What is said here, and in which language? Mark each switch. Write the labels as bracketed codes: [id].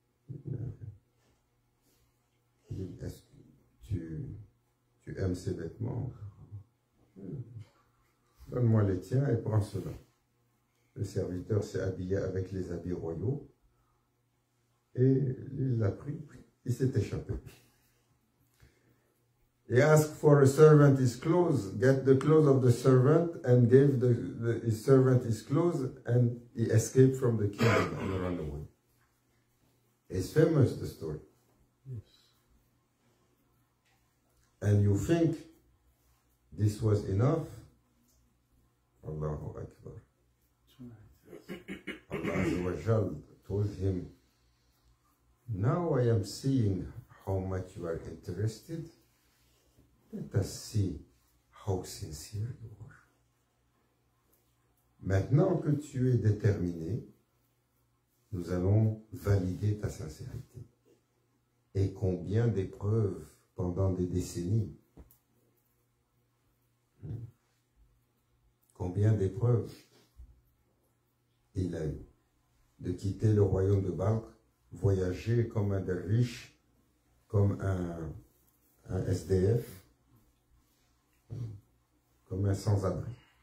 [fr] Il dit, est-ce que tu aimes ces vêtements? Donne-moi les tiens et prends cela. Le serviteur s'est habillé avec les habits royaux et il l'a pris, il s'est échappé. [en] He asked for a servant his clothes, get the clothes of the servant, and gave his servant his clothes, and he escaped from the kingdom and ran away. It's famous, the story. Yes. And you think this was enough? Allahu Akbar. Allah Azza wa Jal told him, now I am seeing how much you are interested. Let us see how sincere you are. [fr] Maintenant que tu es déterminé, nous allons valider ta sincérité. Et combien d'épreuves pendant des décennies. Combien d'épreuves il a eu de quitter le royaume de Balkh, voyager comme un derviche, comme un SDF, comme un sans-abri.